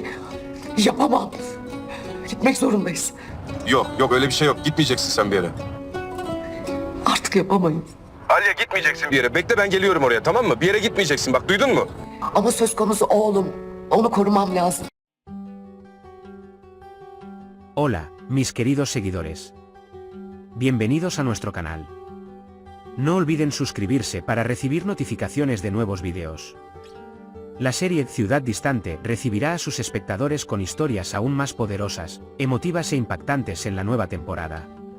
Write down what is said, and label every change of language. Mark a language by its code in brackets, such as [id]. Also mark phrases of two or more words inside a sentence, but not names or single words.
[tr] Yapamam. Gitmek zorundayız. Yok yok öyle bir şey yok. Gitmeyeceksin sen bir yere. Artık yapamayız. Aliye gitmeyeceksin bir yere. Bekle ben geliyorum oraya tamam mı? Bir yere gitmeyeceksin bak duydun mu? Ama söz konusu oğlum. Onu korumam lazım. [es] Hola, mis queridos seguidores. Bienvenidos a nuestro canal. No olviden suscribirse para recibir notificaciones de nuevos videos. La serie Ciudad Distante recibirá a sus espectadores con historias aún más poderosas, emotivas e impactantes en la nueva temporada.